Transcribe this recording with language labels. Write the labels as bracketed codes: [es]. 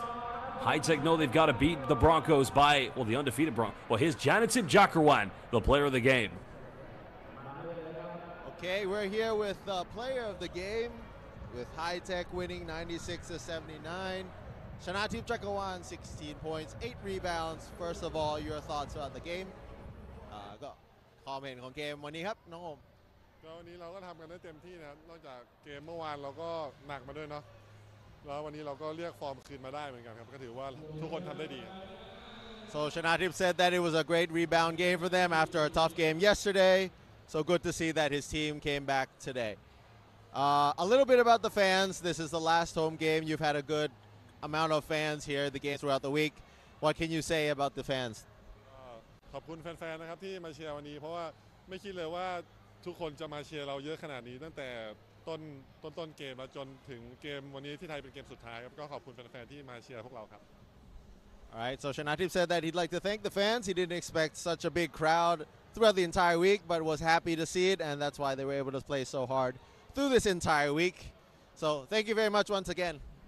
[en] High-Tech know they've got to beat the Broncos by, well, the undefeated Broncos. Well, here's Janatip Jakarwan, the player of the game. Okay, we're here with the player of the game, with High-Tech winning 96-79. Janatip Jakarwan, 16 points, 8 rebounds. First of all, your thoughts on the game? [th] ก็ความเห็นของเกมวันนี้ครับน้องโอม ก็วันนี้เราก็ทำกันได้เต็มที่นะครับนอกจากเกมเมื่อวานเราก็หนักมาด้วยเนาะแล้ววันนี้เราก็เรียกฟอร์มคืนมาได้เหมือนกันครับก็ถือว่าทุกคนทำได้ดีครับ [en] So Shanatip said that it was a great rebound game for them after a tough game yesterday. So good to see that his team came back today. A little bit about the fans. This is the last home game. You've had a good amount of fans here, the games throughout the week. What can you say about the fans? [th] ขอบคุณแฟนๆนะครับที่มาเชียร์วันนี้เพราะว่าไม่คิดเลยว่าทุกคนจะมาเชียร์เราเยอะขนาดนี้ตั้งแต่ต้นเกมแล้วจนถึงเกมวันนี้ที่ไทยเป็นเกมสุดท้ายครับก็ขอบคุณแฟนๆที่มาเชียร์พวกเราครับ [en] All right, so Shanatip said that he'd like to thank the fans. He didn't expect such a big crowd throughout the entire week, but was happy to see it, and that's why they were able to play so hard through this entire week. So thank you very much once again.